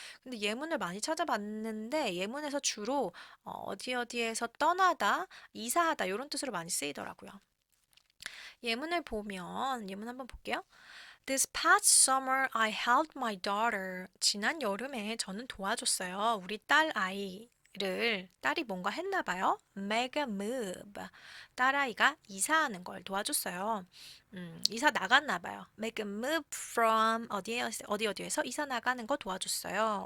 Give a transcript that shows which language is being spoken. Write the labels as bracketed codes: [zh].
[ko] 근데 예문을 많이 찾아봤는데 예문에서 주로 어디에서 떠나다, 이사하다 이런 뜻으로 많이 쓰이더라고요. 예문을 보면 예문 한번 볼게요. [en] This past summer I helped my daughter. [ko] 지난 여름에 저는 도와줬어요. 우리 딸이 뭔가 했나 봐요. make a move. 딸아이가 이사하는 걸 도와줬어요. 이사 나갔나 봐요. make a move from 어디에서 이사 나가는 거 도와줬어요.